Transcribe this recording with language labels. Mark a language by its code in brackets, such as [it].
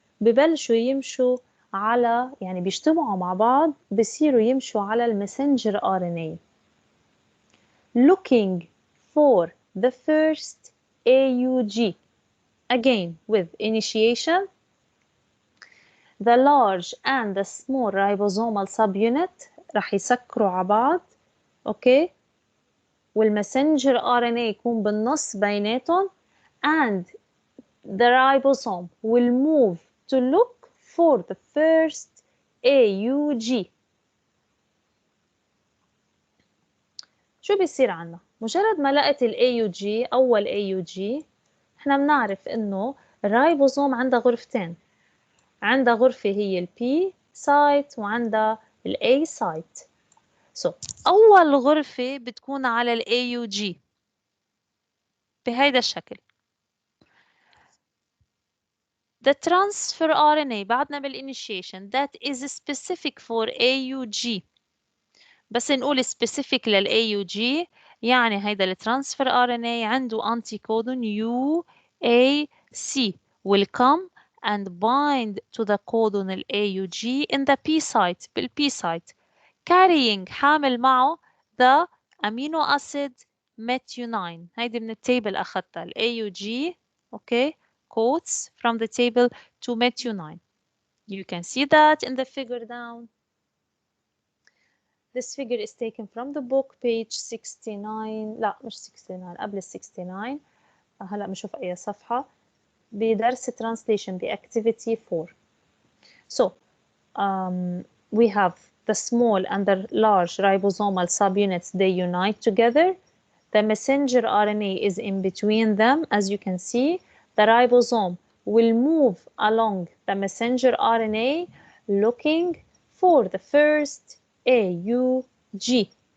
[ar] ببلشوا يمشوا على، يعني بيجتمعوا مع بعض، بصيروا يمشوا على المسنجر RNA [en] looking for the first AUG. Again with initiation, the large and the small ribosomal subunit [ar] رح يسكروا على بعض، اوكي، والمسنجر RNA يكون بالنص بيناتهم، [en] and the ribosome will move to look for the first AUG. [ar] شو بيصير عنا؟ مجرد ما لقت ال AUG أول AUG، احنا بنعرف إنه الرايبوزوم عندها غرفتين، عندها غرفة هي ال P site وعندها ال A site. So أول غرفة بتكون على ال AUG بهيدا الشكل. [en] The transfer RNA بعدنا بالinitiation that is specific for AUG. [ar] بس نقول [en] specific لل AUG [ar] يعني هيدا [en] ال transfer RNA عنده anticodon UAC will come and bind to the codon ال AUG in the P site بال P site carrying [ar] حامل معه [en] the amino acid methionine. [ar] هيدي من التيبل أخذتها [en] ال AUG، okay, quotes from the table to methionine. You can see that in the figure down. This figure is taken from the book page 69. [ar] لا مش 69 قبل 69. هلا بنشوف أي صفحة بدرس translation بactivity 4. [en] So we have the small and the large ribosomal subunits, they unite together. The messenger RNA is in between them. As you can see, the ribosome will move along the messenger RNA looking for the first AUG.